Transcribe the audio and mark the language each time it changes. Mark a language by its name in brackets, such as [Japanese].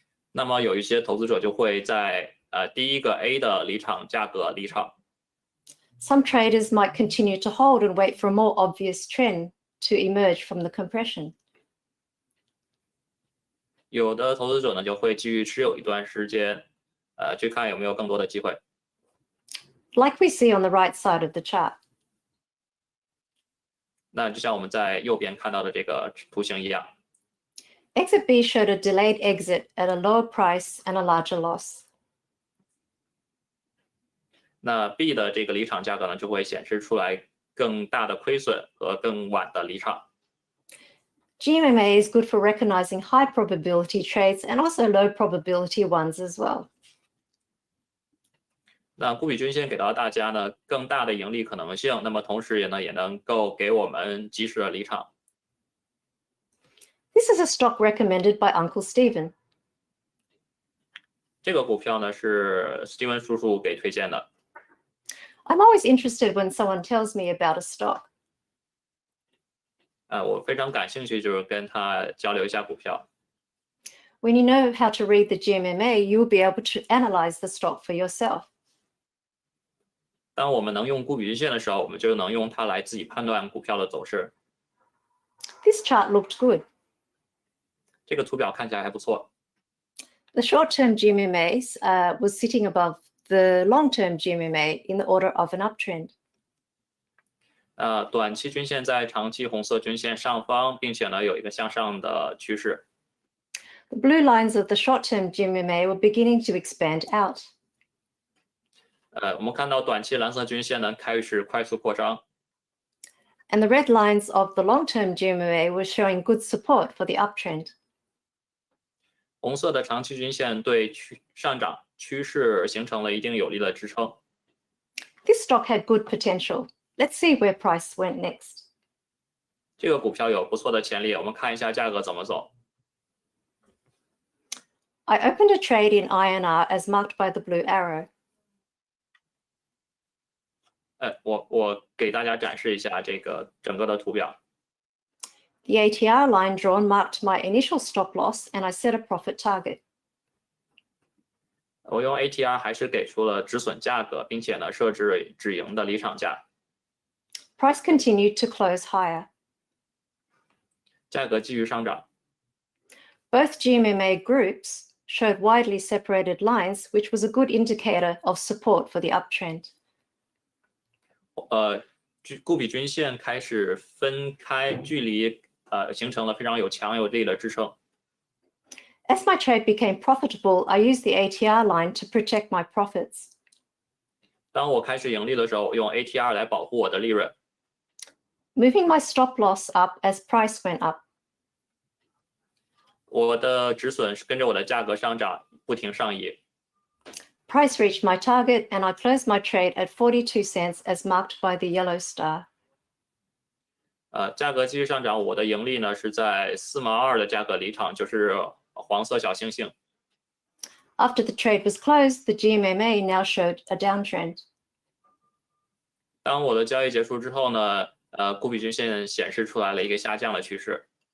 [Chinese] 那么有一些投资者就会在第一个 A 的离场价格离场。 [English] Some traders might continue to hold and wait for a more obvious trend to emerge from the compression. [Chinese] 有的投资者呢就会继续持有一段时间，去看有没有更多的机会。 [English] Like we see on the right side of the chart. [Chinese] 那就像我们在右边看到的这个图形一样。 [English] Exit B showed a delayed exit at a lower price and a larger loss. [Chinese] 那 B 的这个离场价格呢，就会显示出来更大的亏损和更晚的离场。 [English] GMMA is good for recognizing high probability trades and also low probability ones as well. [Chinese] 那顾比均线给到大家呢更大的盈利可能性，那么同时也能够给我们及时的离场。 [English] This is a stock recommended by Uncle Stephen. [Chinese] 这个股票呢是 Steven 叔叔给推荐的。 [English] I'm always interested when someone tells me about a stock. [Chinese] 我非常感兴趣，就是跟他交流一下股票。 [English] When you know how to read the GMMA, you will be able to analyze the stock for yourself. [Chinese] 当我们能用顾比均线的时候，我们就能用它来自己判断股票的走势。 [English] This chart looked good. [Chinese] 这个图表看起来还不错。 [English] The short-term GMMA was sitting above the long-term GMMA in the order of an uptrend. [Chinese] 短期均线在长期红色均线上方，并且呢有一个向上的趋势。 [English] The blue lines of the short-term GMMA were beginning to expand out. [Chinese] 我们看到短期蓝色均线呢开始快速扩张。 [English] And the red lines of the long-term GMMA were showing good support for the uptrend. [Chinese] 红色的长期均线对上涨趋势形成了一定有力的支撑。 [English] This stock had good potential. Let's see where price went next. [Chinese] 这个股票有不错的潜力，我们看一下价格怎么走。 [English] I opened a trade in INR as marked by the blue arrow. [Chinese] 我给大家展示一下这个整个的图表。 [English] The ATR line drawn marked my initial stop loss and I set a profit target. [Chinese] 我用 ATR 还是给出了止损价格，并且呢设置止盈的离场价。 [English] Price continued to close higher. [Chinese] 价格继续上涨。 [English] Both GMMA groups showed widely separated lines, which was a good indicator of support for the uptrend. [Chinese] 固比均线开始分开，距离形成了非常有强有力的支撑。 [English] As my trade became profitable, I used the ATR line to protect my profits. [Chinese] 当我开始盈利的时候，我用 ATR 来保护我的利润。 [English] Moving my stop loss up as price went up. [Chinese] 我的止损是跟着我的价格上涨不停上移。 [English] Price reached my target and I closed my trade at 42 cents as marked by the yellow star. [Chinese] 价格继续上涨，我的盈利呢是在4毛2的价格离场，就是黄色小星星。 [English] After the trade was closed, the GMMA now showed a downtrend. [Chinese] 当我的交易结束之后呢，固比均线显示出来了一个下降的趋势。